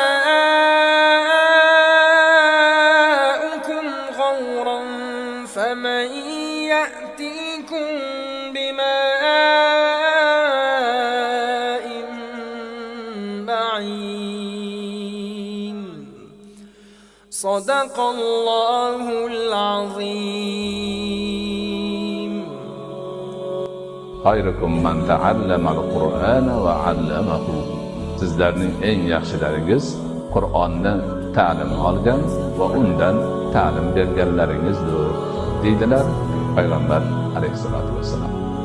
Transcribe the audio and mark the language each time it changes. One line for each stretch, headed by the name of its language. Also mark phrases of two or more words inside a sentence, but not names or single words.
Arabic: ماؤكم غورا فمن يأتيكم بماء معين صدق الله العظيم خيركم من تعلم القرآن وعلمه
Uzbek: sizlarning eng yaxshilaringiz Qur'onni ta'lim olgan va undan ta'lim berganlaringizdir deydilar payg'ambar
Arabic: عليه الصلاة والسلام.